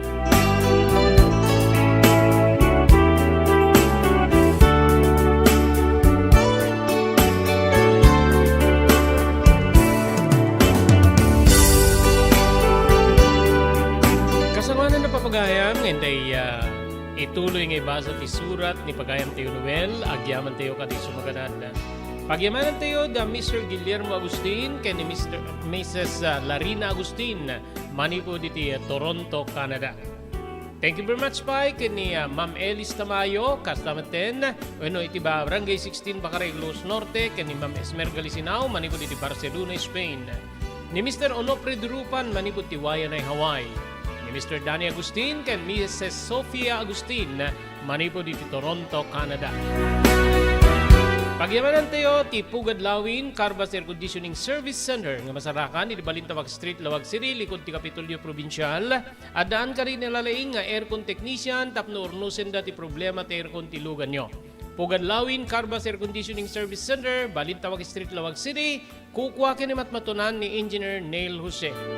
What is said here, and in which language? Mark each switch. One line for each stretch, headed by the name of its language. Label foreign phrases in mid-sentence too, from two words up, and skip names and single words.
Iloko: Kasamanan na papagayam, ngayntay ituloy nga ibasa ti surat ni pagayam tayo Noel, agyaman tayo kadi sumaganan. Pagyamanan tayo da Mr. Guillermo Agustin ken ni Mrs. Larina Agustin, manipo diti Toronto, Canada.
English: Thank you very much
Iloko: pa ken ni Ma'am Elis Tamayo, Castamaten, bueno iti Barangay 16 Bacareglos Norte, ken ni Ma'am Esmer Galisinao, manipo diti Barcelona, Spain. Ni Mr. Onofre Durupan, manipo ti Wayanay, Hawaii. Mr. Danny Agustin ken Mrs. Sofia Agustin, manipo diti Toronto, Canada. Pagyamanan tayo ti Pugadlawin Carbas Air Conditioning Service Center nga masarakan iti Balintawak Street, Lawag City, likod ti Kapitolyo Provincial. Adaan ka rin nalalaing nga aircon technician tapno urnusen dati problema ti aircon ti lugan nyo. Pugadlawin Carbas Air Conditioning Service Center, Balintawak Street, Lawag City, kukuha kinimat matunan ni Engineer Neil Jose.